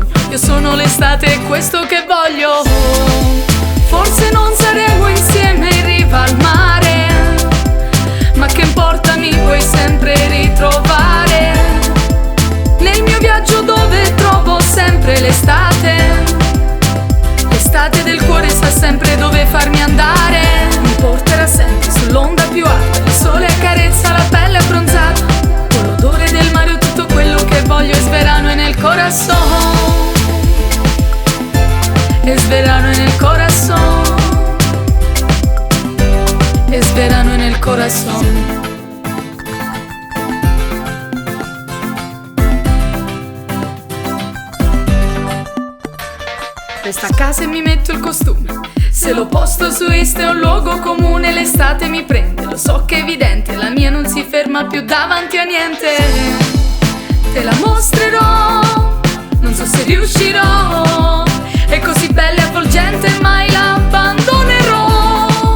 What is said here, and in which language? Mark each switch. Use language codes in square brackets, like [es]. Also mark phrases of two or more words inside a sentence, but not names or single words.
[it] Io sono l'estate e questo che voglio. Forse non saremo insieme in riva al mare, ma che importa, mi puoi sempre ritrovare nel mio viaggio dove trovo sempre l'estate. L'estate del cuore sa sempre dove farmi andare, mi porterà sempre sull'onda più alta. Il sole accarezza la pelle abbronzata, con l'odore del mare ho tutto quello che voglio. [es] Es verano en el corazón, es verano en el corazón, es verano en el corazón. [it] Resto a casa e mi metto il costume, se lo posto su Insta è un luogo comune. L'estate mi prende, lo so che è evidente, la mia non si ferma più davanti a niente. Te la mostrerò, non so se riuscirò, è così bella e avvolgente, mai la abbandonerò.